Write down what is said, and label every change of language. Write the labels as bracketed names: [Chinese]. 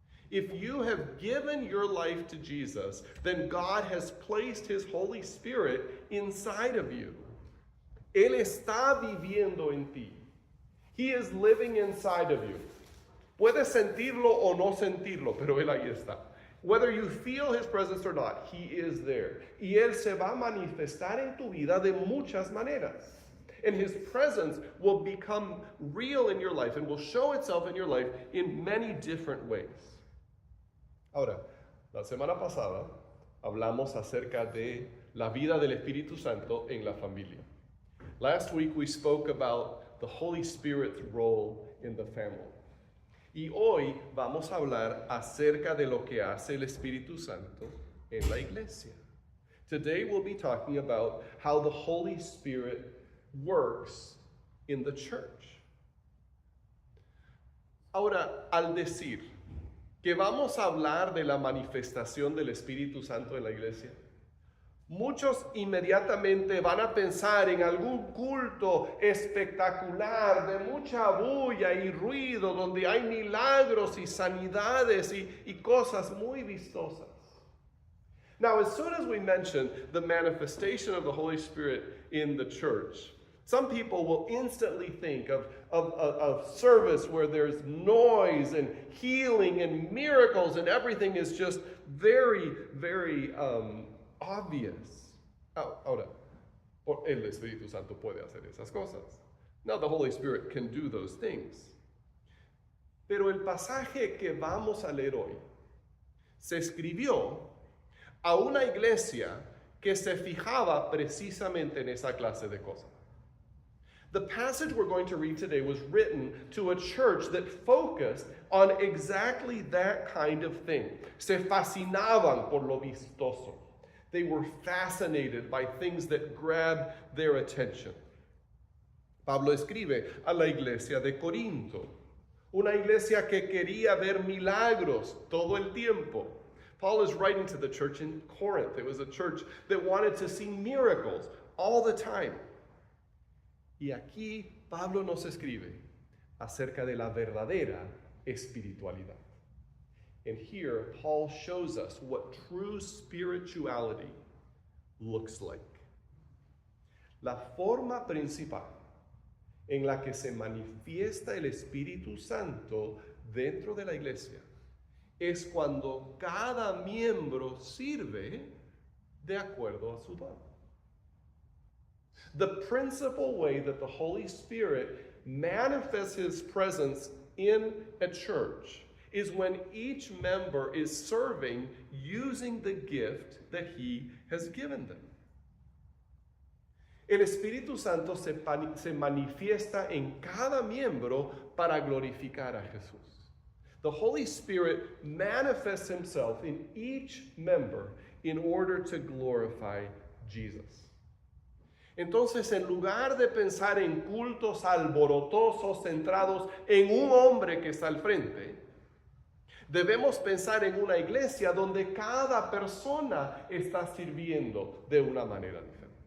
[English] If you have given your life to Jesus, then God has placed His Holy Spirit inside of you. [Spanish] Él está viviendo en ti. [English] He is living inside of you. [Spanish] Puedes sentirlo o no sentirlo, pero Él ahí está. [English] Whether you feel His presence or not, He is there. [Spanish] Y Él se va a manifestar en tu vida de muchas maneras. [English] And His presence will become real in your life and will show itself in your life in many different ways. [Spanish] Ahora, la semana pasada hablamos acerca de la vida del Espíritu Santo en la familia. [English] Last week we spoke about the Holy Spirit's role in the family. [Spanish] Y hoy vamos a hablar acerca de lo que hace el Espíritu Santo en la iglesia. [English] Today we'll be talking about how the Holy Spirit works in the church. [Spanish] Ahora, al decir que vamos a hablar de la manifestación del Espíritu Santo en la iglesia, muchos inmediatamente van a pensar en algún culto espectacular de mucha bulla y ruido, donde hay milagros y sanidades y cosas muy vistosas. [English] Now, as soon as we mention the manifestation of the Holy Spirit in the church, some people will instantly think of service where there's noise and healing and miracles and everything is just very, very obvious. [Spanish] Ahora, el Espíritu Santo puede hacer esas cosas. [English] Now, the Holy Spirit can do those things. [Spanish] Pero el pasaje que vamos a leer hoy se escribió a una iglesia que se fijaba precisamente en esa clase de cosas. [English] The passage we're going to read today was written to a church that focused on exactly that kind of thing. [Spanish] Se fascinaban por lo vistoso. [English] They were fascinated by things that grabbed their attention. [Spanish] Pablo escribe a la iglesia de Corinto, una iglesia que quería ver milagros todo el tiempo. [English] Paul is writing to the church in Corinth. It was a church that wanted to see miracles all the time. [Spanish] Y aquí Pablo nos escribe acerca de la verdadera espiritualidad. [English] And here Paul shows us what true spirituality looks like. [Spanish] La forma principal en la que se manifiesta el Espíritu Santo dentro de la iglesia es cuando cada miembro sirve de acuerdo a su don. [English] The principal way that the Holy Spirit manifests his presence in a church is when each member is serving using the gift that he has given them. [Spanish] El Espíritu Santo se manifiesta en cada miembro para glorificar a Jesús. [English] The Holy Spirit manifests himself in each member in order to glorify Jesus. [Spanish] Entonces, en lugar de pensar en cultos alborotosos centrados en un hombre que está al frente, debemos pensar en una iglesia donde cada persona está sirviendo de una manera diferente.